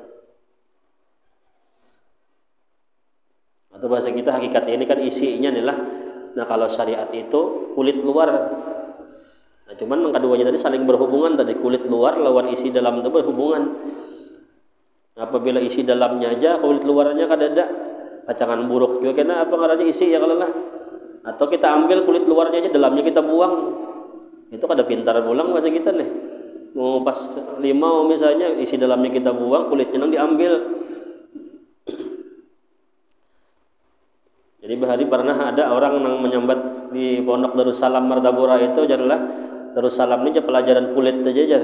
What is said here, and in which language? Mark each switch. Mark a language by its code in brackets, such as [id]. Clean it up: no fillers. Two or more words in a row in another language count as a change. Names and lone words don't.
[id] Atau bahasa kita hakikat ini kan isinya adalah, nah kalau syariat itu kulit luar. Nah cuman yang keduanya tadi saling berhubungan, tadi kulit luar lawan isi dalam itu berhubungan. [bjn] Apabila isi dalamnya aja, kulit luarnya kan ada pacangan buruk juga, karena apa ngarannya isi ya kalau lah. Atau kita ambil kulit luarnya aja, dalamnya kita buang, itu kada pintar pulang bahasa kita nih. [id] Mau pas limau misalnya, isi dalamnya kita buang, kulitnya nang diambil. [bjn] Jadi bahari pernah ada orang nang menyambat di pondok Darussalam Martapura itu adalah Darussalam ini pelajaran kulit aja.